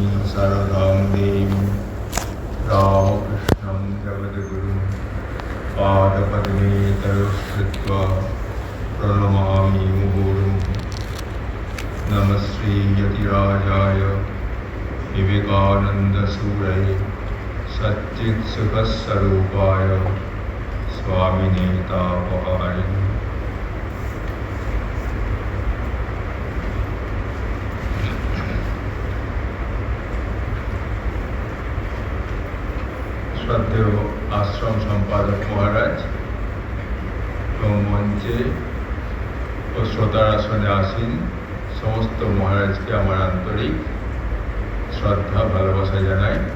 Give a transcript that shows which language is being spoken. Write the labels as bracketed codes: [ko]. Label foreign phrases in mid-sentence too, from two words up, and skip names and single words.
[sa] शारदां देवीं रामकृष्णं जगद्गुरुं पादपद्मे तयोश्रित्वा प्रणमामि मुहुर्मुहुः। नमः श्रीयतिराजाय विवेकानन्दसूरये सच्चित्सुखस्वरूपाय स्वामिने तापहारिणे। [bn] শ্রদ্ধেয় আশ্রম সম্পাদক মহারাজ এবং মঞ্চে ও শ্রোতার আসনে আসীন সমস্ত মহারাজকে আমার আন্তরিক শ্রদ্ধা ভালোবাসা জানাই।